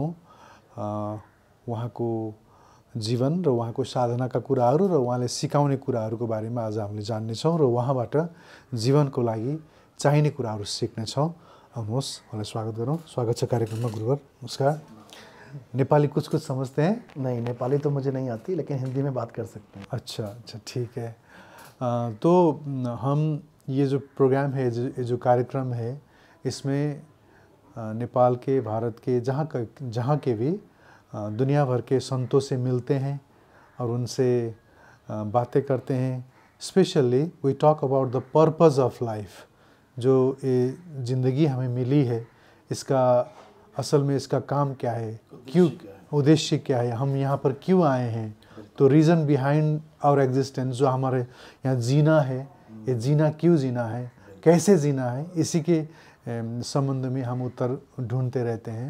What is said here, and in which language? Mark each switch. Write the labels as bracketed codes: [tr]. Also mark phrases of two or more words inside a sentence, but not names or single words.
[ne] उहाँको जीवन र उहाँको साधनाका कुराहरू र उहाँले सिकाउने कुराहरूको बारेमा आज हामीले जान्नेछौँ र उहाँबाट जीवनको लागि चाहिने कुराहरू सिक्नेछौँ। आउनुहोस्, उहाँलाई स्वागत गरौँ। स्वागत छ कार्यक्रममा गुरुवर। [hi] नमस्कार। नेपाली कुछ समझते हैं? नहीं, नेपाली तो मुझे नहीं आती, लेकिन हिंदी में बात कर सकते हैं। अच्छा, ठीक है। तो हम ये जो प्रोग्राम है, जो कार्यक्रम है, इसमें नेपाल के, भारत के, जहाँ के भी दुनिया भर के संतों से मिलते हैं और उनसे बातें करते हैं। [en] Specially we talk about the purpose of life. [hi] जो ये ज़िंदगी हमें मिली है, इसका असल में इसका काम क्या है, क्यों, उद्देश्य क्या है, हम यहाँ पर क्यों आए हैं, तो [en] reason behind our existence, [hi] जो हमारे यहाँ जीना है, ये जीना क्यों जीना है, कैसे जीना है, इसी के संबंध में हम उत्तर ढूंढते रहते हैं।